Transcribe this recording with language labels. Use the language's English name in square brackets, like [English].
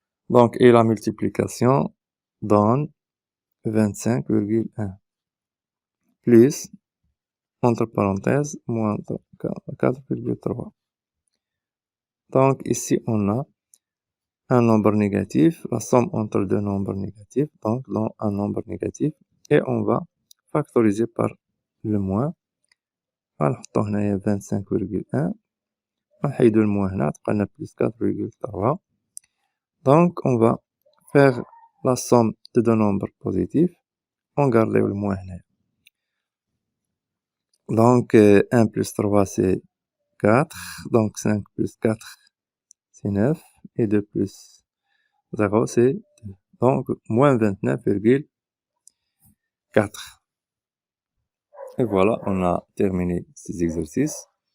[French] Donc, et la multiplication donne 25,1 plus, entre parenthèses, moins 4,3. Donc, ici, on a un nombre négatif, la somme entre deux nombres négatifs, donc dans un nombre négatif, et on va factoriser par le moins. [Arabic] غنحطو هنايا 25,1 ونحيدو الموان هنا تبقى لنا [French] plus 4,3. Donc, on va faire la somme de deux nombres positifs. On garde le moins [Arabic] هنايا. [French] Donc, 1 plus 3, c'est 4. Donc, 5 plus 4, c'est 9. Et 2 plus 0, c'est 2. Donc, moins 29,4. Et voilà, on a terminé ces exercices.